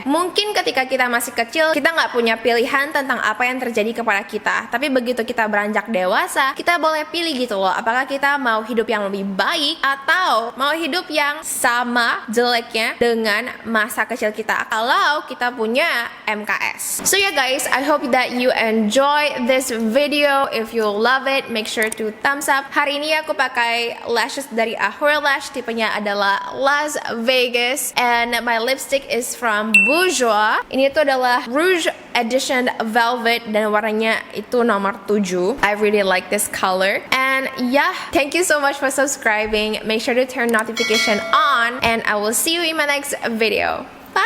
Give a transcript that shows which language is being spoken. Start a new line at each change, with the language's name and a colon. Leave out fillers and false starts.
Indonesian: Mungkin ketika kita masih kecil, kita nggak punya pilihan tentang apa yang terjadi kepada kita. Tapi begitu kita beranjak dewasa, kita boleh pilih gitu loh. Apakah kita mau hidup yang lebih baik atau mau hidup yang sama jeleknya dengan masa kecil kita kalau kita punya MKS.
English: So yeah guys, I hope that you enjoy this video. If you love it, make sure to thumbs up.
Indonesian: Hari ini aku pakai lashes dari Ahura Lash, tipenya adalah Las Vegas,
English: and my lipstick is from Bourjois.
Indonesian: Ini tuh adalah Rouge Edition Velvet dan warnanya itu nomor 7.
English: I really like this color. And yeah, thank you so much for subscribing. Make sure to turn notification on, and I will see you in my next video.